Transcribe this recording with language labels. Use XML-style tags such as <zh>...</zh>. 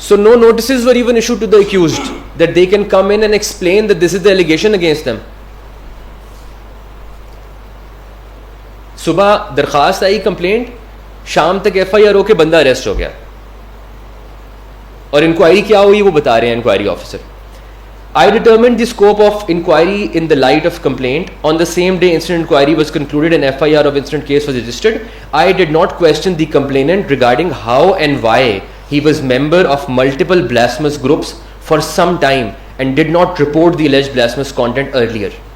<en>So no notices were even issued to the accused that they can come in and explain that this is the allegation against them.</en> <hi>सुबह दरखास्त आई complaint, शाम तक FIR होके बंदा arrest हो गया और इंक्वायरी क्या हुई वो बता रहे हैं inquiry officer.</hi> <en>I determined the scope of inquiry in the light of complaint. On the same day incident inquiry was concluded and FIR of incident case was registered. I did not question the complainant regarding how and why he was member of multiple blasphemous groups for some time and did not report the alleged blasphemous content earlier.</en>